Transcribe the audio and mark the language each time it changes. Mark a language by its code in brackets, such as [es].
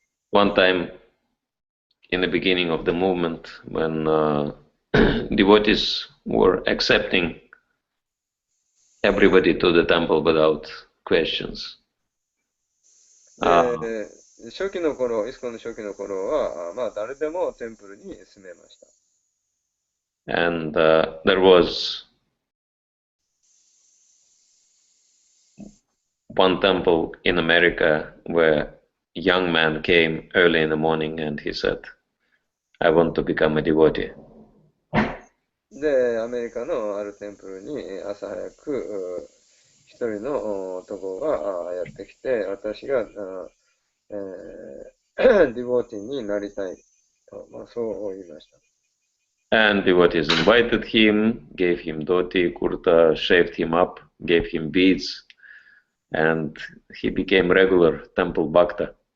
[en] One time, in the beginning of the movement, when devotees were accepting everybody to the temple without questions. [ja] 初期の頃、イスコンの初期の頃は、誰でもテンプルに住めました。 [en] And there was one temple in America where a young man came early in the morning and he said, I want to become a devotee. [ja] で、アメリカのあるテンプルに朝早く一人の男がやってきて、私がディボーティーになりたいと、そう言いました。 [en] And devotees invited him, gave him dhoti, kurta, shaved him up, gave him beads, and he became regular temple bhakta.